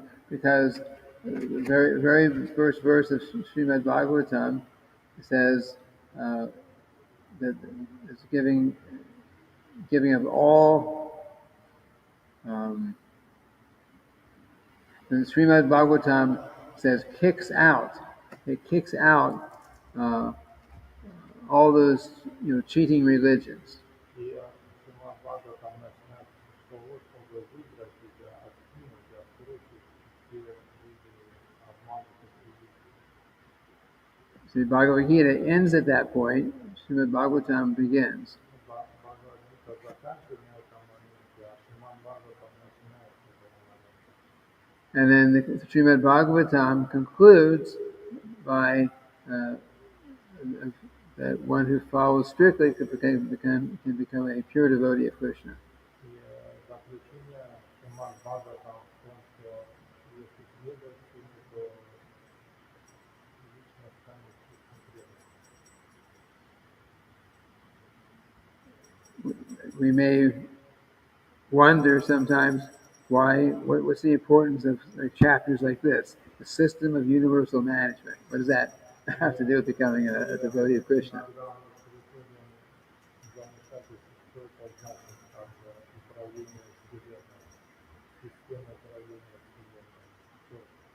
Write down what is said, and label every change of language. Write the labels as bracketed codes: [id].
[en] Because the very first verse of Srimad-bhagavatam says that it's giving of all. The Srimad-bhagavatam says kicks out. It kicks out all those cheating religions. [ru] И Шримад Бхагаватам начинает с того, чтобы выбросить, откинуть, отбросить все виды обманутых религий. [en] See, Bhagavad Gita ends at that point. Srimad Bhagavatam begins. [ru] Бхагавад-гита заканчивает на этом моменте, а Шримад Бхагаватам начинает с этого момента. [en] And then the Srimad Bhagavatam concludes by that one who follows strictly can become a pure devotee of Krishna. [ru] И заключение Шримад Бхагаватам в том, что если следовать ему, то лично станет чистым преданным. [en] We may wonder sometimes what's the importance of chapters like this, the system of universal management. What does that have to do with becoming a devotee of Krishna? [ru] Иногда мы приходим замешательство, что это значит, как управление Вселенной, система управления Вселенной.